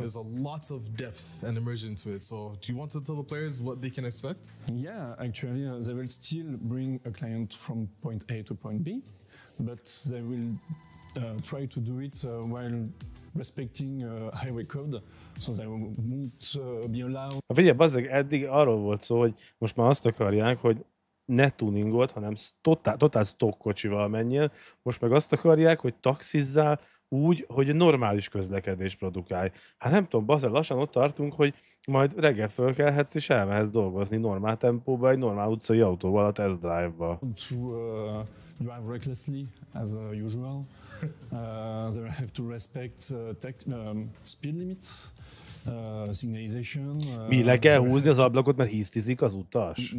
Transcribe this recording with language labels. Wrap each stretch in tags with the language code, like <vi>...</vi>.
<en>There's a lot of depth and immersion to it. So do you want to tell the players what they can expect? Yeah, actually, they will still bring a client from point A to point B, but they will try to do it while respecting highway code, so they won't be allowed.</en> <hu>Figyelj, bazzeg, eddig arról volt szó, hogy most már azt akarják, hogy ne tuningolt, hanem totál stock kocsival menjél. Most meg azt akarják, hogy taxizzál úgy, hogy normális közlekedés produkálj. Hát nem tudom, bazzeg, lassan ott tartunk, hogy majd reggel fölkelhetsz és elmehetsz dolgozni normál tempóba, egy normál utcai autóval a test drive-ba.</hu> <en>To drive recklessly, as usual. They have to respect speed limits, signalization.</en> <hu>Mi, le kell húzni az ablakot, mert hisztizik az utas?</hu>